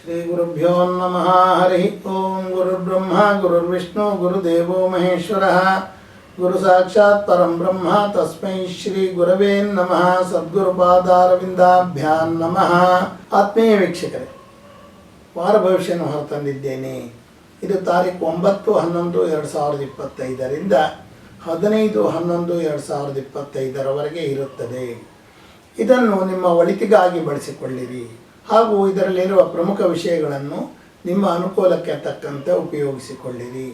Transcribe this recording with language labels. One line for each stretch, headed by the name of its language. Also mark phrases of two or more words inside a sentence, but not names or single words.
Sanskrit: ಶ್ರೀ ಗುರುಭ್ಯೋ ನಮಃ. ಹರಿ ಓಂ. ಗುರುರ್ಬ್ರಹ್ಮ ಗುರುರ್ವಿಷ್ಣು ಗುರುದೇವೋ ಮಹೇಶ್ವರಃ. ಗುರು ಸಾಕ್ಷಾತ್ ಪರಂ ಬ್ರಹ್ಮ ತಸ್ಮೈ ಶ್ರೀ ಗುರವೇ ನಮಃ. ಸದ್ಗುರುಪಾದಾರವಿಂದಾಭ್ಯಾಂ ನಮಃ.
Kannada: ಆತ್ಮೀಯ ವೀಕ್ಷಕರೇ, ವಾರ ಭವಿಷ್ಯವನ್ನು ಹೊರತಂದಿದ್ದೇನೆ. ಇದು ತಾರೀಕು 9/11/2025ರಿಂದ 15/11/2025 ಇರುತ್ತದೆ. ಇದನ್ನು ನಿಮ್ಮ ಒಳಿತಿಗಾಗಿ ಬಳಸಿಕೊಳ್ಳಿರಿ ಹಾಗೂ ಇದರಲ್ಲಿರುವ ಪ್ರಮುಖ ವಿಷಯಗಳನ್ನು ನಿಮ್ಮ ಅನುಕೂಲಕ್ಕೆ ತಕ್ಕಂತೆ ಉಪಯೋಗಿಸಿಕೊಳ್ಳಿರಿ.